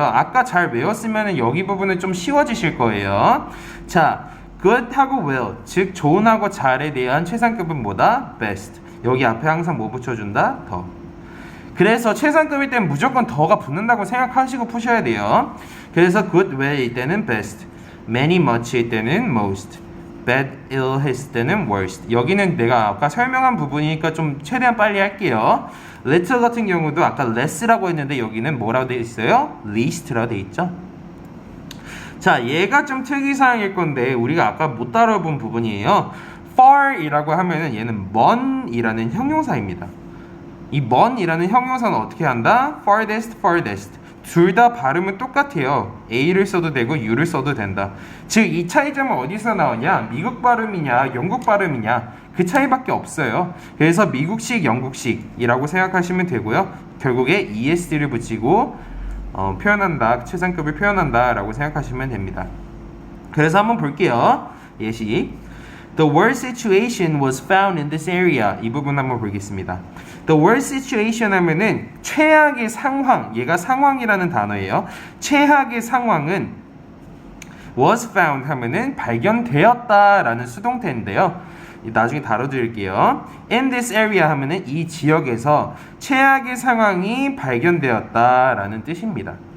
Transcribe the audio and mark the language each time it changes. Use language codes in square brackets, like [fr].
[ko] 아까 잘 외웠으면 여기 부분은 좀 쉬워지실 거예요. 자, good하고 well, 즉 좋은하고 잘에 대한 최상급은 뭐다? [en] best. [ko] 여기 앞에 항상 뭐 붙여준다? 더. 그래서 최상급일 때는 무조건 더가 붙는다고 생각하시고 푸셔야 돼요. 그래서 good, well일 때는 best, many, much일 때는 most, bad, ill 했을 때는 worst. 여기는 내가 아까 설명한 부분이니까 좀 최대한 빨리 할게요. little 같은 경우도 아까 less라고 했는데 여기는 뭐라고 되어 있어요? least라고 되어 있죠. 자, 얘가 좀 특이사항일 건데 우리가 아까 못 다뤄본 부분이에요. far이라고 하면은 얘는 먼이라는 형용사입니다. 이 먼이라는 형용사는 어떻게 한다? farthest, farthest. 둘 다 발음은 똑같아요. A를 써도 되고 U를 써도 된다. 즉 이 차이점은 어디서 나오냐? 미국 발음이냐 영국 발음이냐 그 차이밖에 없어요. 그래서 미국식 영국식이라고 생각하시면 되고요. 결국에 ESD를 붙이고 표현한다, 최상급을 표현한다 라고 생각하시면 됩니다. 그래서 한번 볼게요. [en] 예시 The worst situation was found in this area. [ko] 이 부분 한번 보겠습니다. [en] The worst situation [ko] 하면은 최악의 상황, 얘가 상황이라는 단어예요. 최악의 상황은 [en] was found [ko] 하면은 발견되었다라는 수동태인데요. 나중에 다뤄드릴게요. [en] In this area [ko] 하면은 이 지역에서 최악의 상황이 발견되었다라는 뜻입니다.